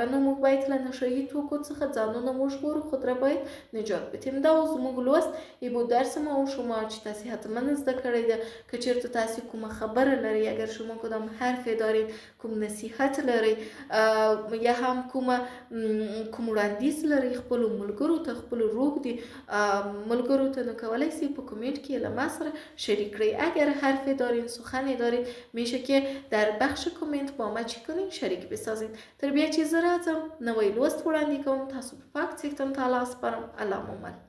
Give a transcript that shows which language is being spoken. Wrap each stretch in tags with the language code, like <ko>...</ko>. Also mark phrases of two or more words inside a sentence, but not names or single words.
<ps>نو موږ باید له نشهیي توکو څخه ځانونه وژغورو،</ps> <fa>خود را باید نجات بدیم.</fa> <ps>دا زموږ لوست</ps> <fa>ای بود درس ما و شما</fa> <ps>چې تاسې حتما زده کړی ده. که چېرته تاسې کومه خبره لري،</ps> <fa>اگر شما کدام حرف دارید،</fa> <ps>کوم نصیحت لري یا هم کوم وړاندیز لري خپلو ملګرو ته، خپلو روږدي ملګرو ته، نو کولی شئ په کامنت کې له ما سره شریک کړئ.</ps> <fa>اگر حرفی دارین، سخنی دارین، میشه که در بخش کامنت با ما چی کنین؟ شریک بسازین.</fa> <ps>تر بیا چې زه راځم نوی لوست وړاندې کوم، تاسو په پاک څښتن تعالی سپارم. الله مو</ps>